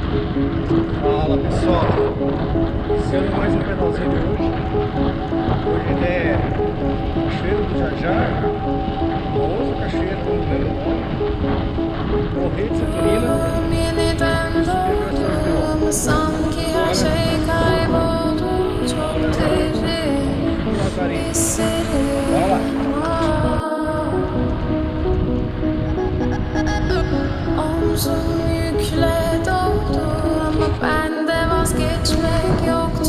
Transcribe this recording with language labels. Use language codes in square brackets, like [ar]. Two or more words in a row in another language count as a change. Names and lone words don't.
[pt] Fala pessoal, iniciando mais um pedalzinho de hoje. Hoje é Cachoeira do Jaja, famosa cachoeira do Morretes, Antonina. [tr] Omzum yükle doldu ama bende vazgeçmek yoktu.